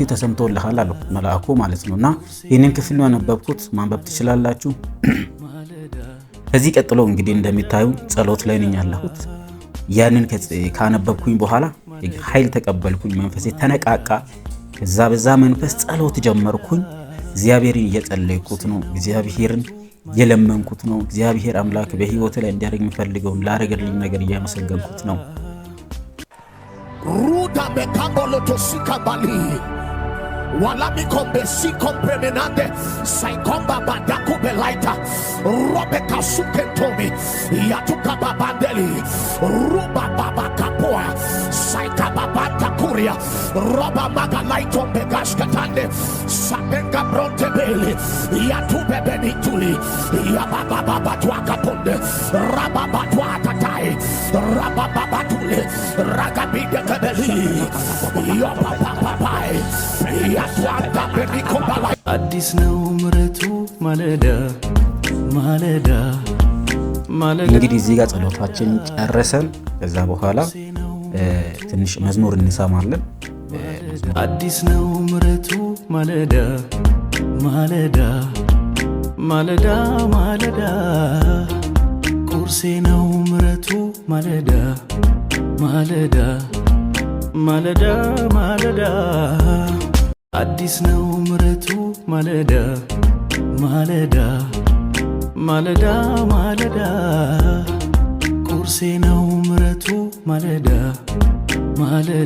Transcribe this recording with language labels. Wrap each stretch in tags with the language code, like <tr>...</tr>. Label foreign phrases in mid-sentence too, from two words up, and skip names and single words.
<am>ተሰምቶልሃል አለው መልአኩ ማለት ነውና ይህንን ክፍል ነው ያነበብኩት፣ ማንበብ ትችላላችሁ። ከዚህ ቀጥሎ እንግዲህ እንደሚታዩ ጸሎት ላይ ነኝ ያለሁት። ያንን ካነበብኩኝ በኋላ ኃይል ተቀበልኩኝ፣ መንፈሴ ተነቃቃ። ከዛ በዛ መንፈስ ጸሎት ጀመርኩኝ። እግዚአብሔርን እየጸለይኩት ነው፣ እግዚአብሔርን እየለመንኩት ነው። እግዚአብሔር አምላክ በህይወቴ ላይ እንዲያደርግ የሚፈልገውን ላደረገልኝ ነገር እያመሰገንኩት ነው። ሩዳ መካምቦሎ ቶሲካ ባሊ Walami kombe si kompremenande saikomba badaku belaita robe kasuke tomi yatuka babandeli ruba baba kapoa saika babanta kuria roba magalaito begashkatande sabenga bronte beli yatu bebenituli ya baba baba twakaponde raba batwa tatai raba baba tule ragabide kabeli ya baba baba አዲስ ነው ምሕረቱ ማለዳ ማለዳ ማለዳ። እንግዲህ እዚህ ጋር ጸሎታችን ጨረሰን። ከዛ በኋላ ትንሽ መዝሙር እንሰማለን። አዲስ ነው ምሕረቱ ማለዳ ማለዳ ማለዳ ማለዳ ቁርሴ ነው ምሕረቱ ማለዳ ማለዳ ማለዳ ማለዳ አዲስ ነው ምሕረቱ ማለዳ ማለዳ ማለዳ ማለዳ ቁርሴ ነው ምሕረቱ ማለዳ ማለዳ</am>